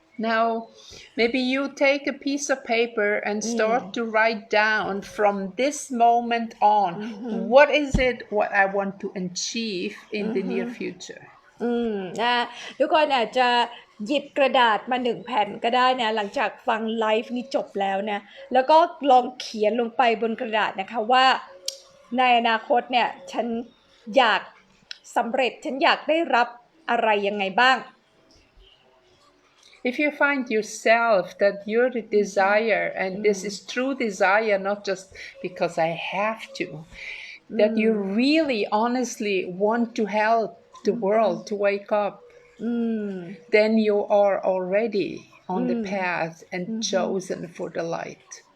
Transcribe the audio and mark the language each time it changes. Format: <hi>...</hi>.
<en>Now, maybe you take a piece of paper and start to write down from this moment on, what is it what I want to achieve in the near future?</en> <th>นะทุกคนอาจจะหยิบกระดาษมา1แผ่นก็ได้นะหลังจากฟังไลฟ์นี้จบแล้วนะแล้วก็ลองเขียนลงไปบนกระดาษนะคะว่าในอนาคตเนี่ยฉันอยากสำเร็จฉันอยากได้รับอะไรยังไงบ้าง</th> <en>If you find yourself that you're the desire and this is true desire, not just because I have to, that you really honestly want to help the world to wake up, then you are already on the path and chosen for the light.</en>